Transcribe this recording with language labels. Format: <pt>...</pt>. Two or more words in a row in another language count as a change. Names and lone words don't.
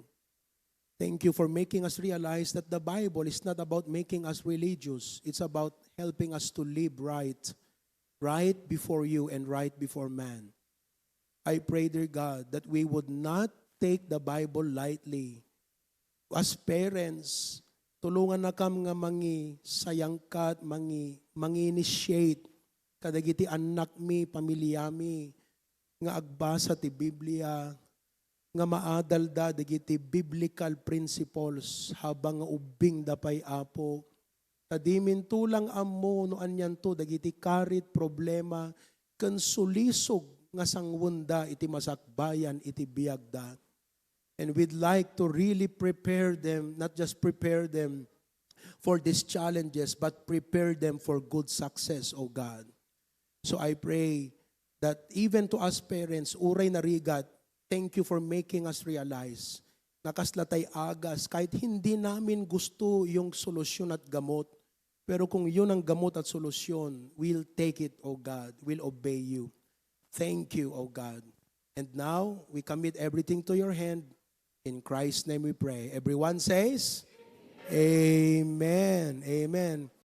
<en>Thank you for making us realize that the Bible is not about making us religious. It's about helping us to live right. Right before you and right before man. I pray, dear God, that we would not take the Bible lightly. As parents,</en> <ilo>tulungan na kam nga mangi sayangkat, mangi-initiate, kadagiti anak mi, pamilya mi, nga agbasa ti Biblia, nga maadalda dagiti</ilo> <en>biblical principles</en> <ilo>habang nga ubing dapay apo. Kadimin tulang ammo no anyan to dagiti karit problema ken sulisog nga sangwenda iti masakbayan iti biagda.</ilo> <en>And we'd like to really prepare them, not just prepare them for these challenges, but prepare them for good success, O God. So I pray that even to us parents,</en> <ilo>uray narigat,</ilo> <en>thank you for making us realize na</en> <ilo>kaslatay agas,</ilo> <tl>kahit hindi namin gusto yung solusyon at gamot, pero kung yun ang gamot at solusyon,</tl> <en>we'll take it, O God. We'll obey you. Thank you, O God. And now, we commit everything to your hand. In Christ's name we pray. Everyone says, Amen. Amen.</en>